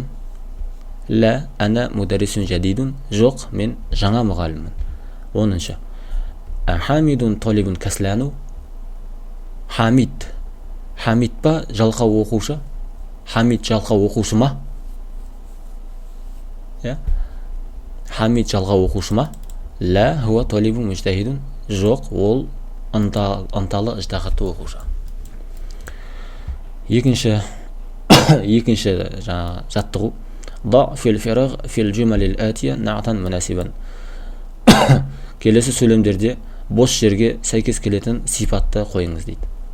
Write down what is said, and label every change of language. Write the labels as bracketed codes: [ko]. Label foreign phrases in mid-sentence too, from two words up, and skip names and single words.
[ar] لا أنا مدرس جديد. [kk] Жоқ, мен жаңа мұғаліммін. 10. [ar] حامد طالب كسلان. [kk] Хамид ба жалқау оқушы. Хамид жалқау оқушы ма? Хамид жалқау оқушы ма? [ar] لا هو طالب مجتهد. [kk] Жоқ, ол ынталы ыждахатты оқушы. Екінші жаттығу. [ar] ضع في الفراغ في الجمل الآتية نعتا مناسبا. [kk] Келесі сөйлемдерде бос жерге сәйкес келетін сипатты қойыңыз дейді.